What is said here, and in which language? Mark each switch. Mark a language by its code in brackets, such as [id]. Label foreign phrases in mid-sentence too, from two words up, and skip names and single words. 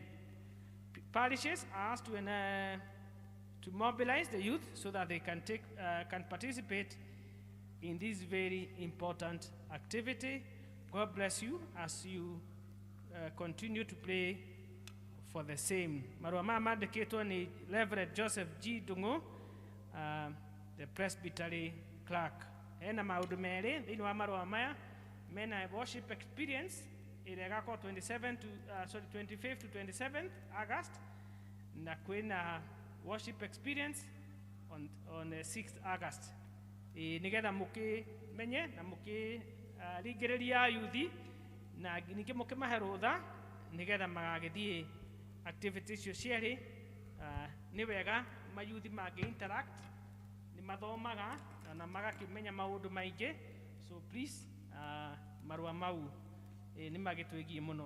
[en] Parishes are asked to mobilize the youth so that they can participate in this very important activity. God bless you as you continue to pray for the same. [ki] Marua mama mandikitwo ni Reverend Joseph G. Dungo, [en] the Presbytery clerk. [ki] Ena maundu meri thiini wa marua maya mena [en] worship experience [ki] iregako [en] 25th to 27th August, [ki] na kwina [en] worship experience on 6th August. [ki] Nigetha mukimenye na mukirigiriria yuthi na ningi mukimahe rutha nigetha magagithie activities icio cieri. Ni wega mayuthi magi interact, ni mathomaga na magakimenya maundu maingi, [en] so please [ki] marua mau ni magitwigie muno.